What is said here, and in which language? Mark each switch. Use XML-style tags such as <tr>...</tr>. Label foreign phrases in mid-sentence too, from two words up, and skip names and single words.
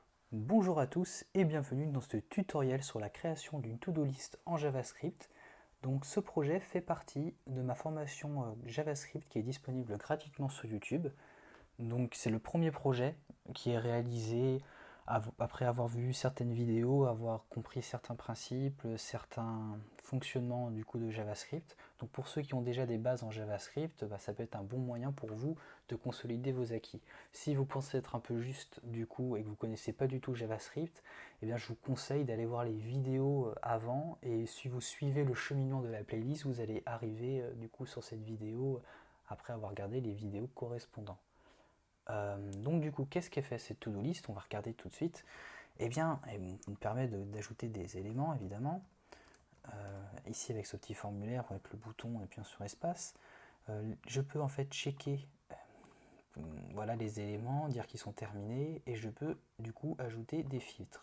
<fr>Bonjour à tous et bienvenue dans ce tutoriel sur la création d'une</fr> <en>to-do list</en> <fr>en JavaScript. Donc ce projet fait partie de ma formation JavaScript qui est disponible gratuitement sur YouTube. Donc c'est le premier projet qui est réalisé après avoir vu certaines vidéos, avoir compris certains principes, certains fonctionnements du coup de JavaScript. Donc pour ceux qui ont déjà des bases en JavaScript, ça peut être un bon moyen pour vous de consolider vos acquis. Si vous pensez être un peu juste du coup et que vous ne connaissez pas du tout JavaScript, eh bien je vous conseille d'aller voir les vidéos avant, et si vous suivez le cheminement de la playlist, vous allez arriver du coup sur cette vidéo après avoir regardé les vidéos correspondantes. Donc du coup, qu'est-ce qu'est fait cette</fr> <en>to-do list?</en> <fr>On va regarder tout de suite. Eh bien, elle nous permet d'ajouter des éléments, évidemment. Ici, avec ce petit formulaire, avec le bouton et bien sûr espace, je peux en fait checker voilà, les éléments, dire qu'ils sont terminés, et je peux du coup ajouter des filtres.</fr>